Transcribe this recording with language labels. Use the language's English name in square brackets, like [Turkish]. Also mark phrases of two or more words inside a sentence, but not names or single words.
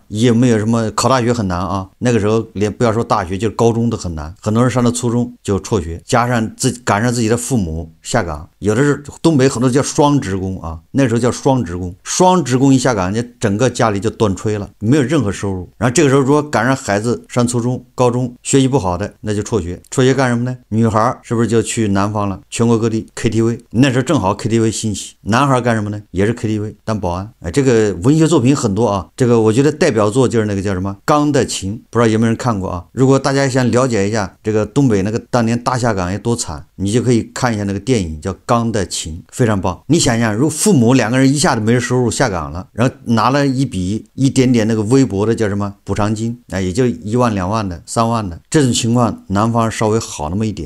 [Chinese] 也沒有什麼考大學很難啊，那個時候連不要說大學，就是高中都很難，很多人上了初中就輟學，加上趕上自己的父母下崗，有的是東北很多叫雙職工啊，那時候叫雙職工，双職工一下崗，你整個家裡就断炊了，沒有任何收入。然後這個時候如果趕上孩子上初中、高中學習不好的，那就輟學，輟學幹什麼呢？女孩是不是就去南方了？全國各地 KTV， 那时候正好 KTV 興起。男孩幹什麼呢？也是 KTV 當保安。哎，這個文學作品很多啊，這個我覺得代表作就是那個叫什麼《鋼的琴》，不知道有沒有人看過啊？如果大家想了解一下這個東北那個當年大下崗有多慘，你就可以看一下那個電影叫《鋼的琴》，非常棒。你想想，如果父母2個人一下子沒收入下崗了，然後拿了一點點那個微薄的叫什麼補償金，哎，也就1萬、2萬的、3萬的，這種情況南方稍微好那麼一點。